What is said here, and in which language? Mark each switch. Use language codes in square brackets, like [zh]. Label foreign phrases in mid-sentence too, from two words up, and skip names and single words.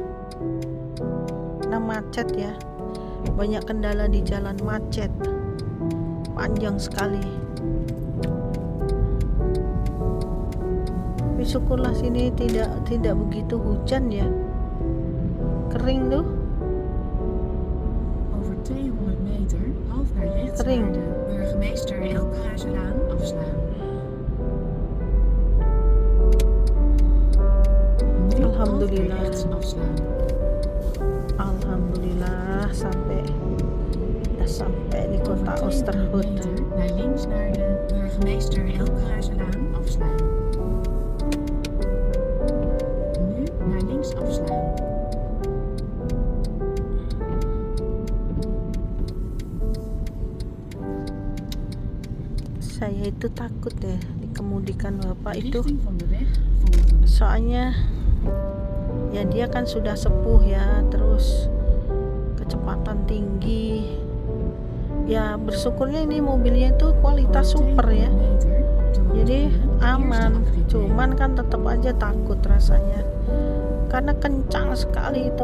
[id] Nah, macet ya, banyak kendala di jalan, macet panjang sekali. Tapi syukurlah sini tidak begitu hujan ya, kering tuh. [nl] Over 200 meter half naar rechts Ring. naar de burgemeester Elkehuizenlaan afslaan. Nu half naar [id] Alhamdulillah. [nl] rechts afslaan. [id] Alhamdulillah sampai di kota [nl] Over 200 [id] Oosterhout. [nl] meter naar links naar de burgemeester Elkehuizenlaan afslaan. Nu naar links afslaan. [id] Saya itu takut deh dikemudikan bapak [nl] De [id] itu, [nl] richting van de weg volgen. [id] soalnya ya dia kan sudah sepuh ya, terus kecepatan tinggi ya. Bersyukurnya ini mobilnya itu kualitas super ya, jadi aman. Cuman kan tetap aja takut rasanya karena kencang sekali itu.